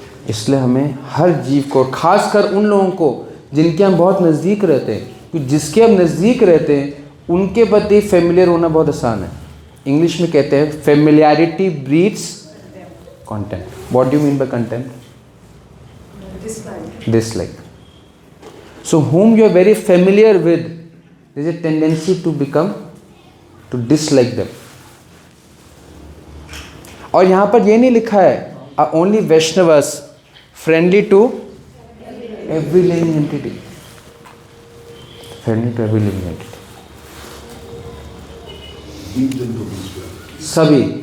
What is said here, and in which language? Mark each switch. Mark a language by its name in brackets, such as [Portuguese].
[Hindi] इसलिए हमें हर जीव को, खासकर उन लोगों को जिनके हम बहुत नज़दीक रहते हैं, क्योंकि जिसके हम नज़दीक रहते हैं उनके प्रति फेमिलियर होना बहुत आसान है. इंग्लिश में कहते हैं [English] Familiarity breeds contempt. What do you mean by contempt? Dislike. So whom you are very familiar with, there is a tendency to dislike them. [Hindi] और यहाँ पर ये नहीं लिखा है [English] only Vaishnavas friendly to every living entity, friendly to every living entity, सभी।